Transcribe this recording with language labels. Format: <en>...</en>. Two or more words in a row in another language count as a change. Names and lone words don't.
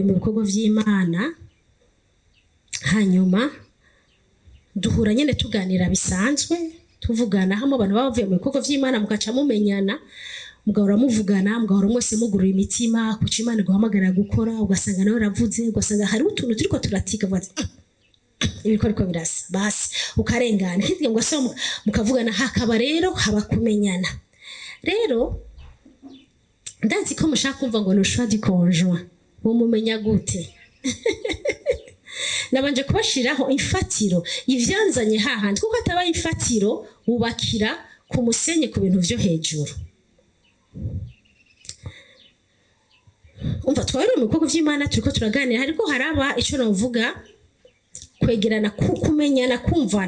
<rn>mu bikorwa vy'Imana hanyuma duhura nyene tuganira bisanzwe tuvugana hamwe abantu bavuye mu bikorwa vy'Imana mukaca mumenyana mugahora muvugana mugahora mwese mugurura imitima kuko Imana guhamagara gukora ugasanga nawe ravuze ugasanga hari utuntu turiko turatika bati ibikorwa birasa basi ukarengana hitwe ngo so mukavugana hakaba rero haba kumenyana. Rero ndazi ko mushaka kumva ngo no</rn> <fr>choix du conjoint</fr> <rn>bo mumenya gute nabanje kubashiraho ifatiro ivyanzanye hahandi kuko atabaye ifatiro ubakira ku musenye ku bintu vyo hejuru. Umva twari mu bikorwa vy'Imana turiko turaganira ariko haraba ico navuga kwegerana kumenyana kumvana.</rn>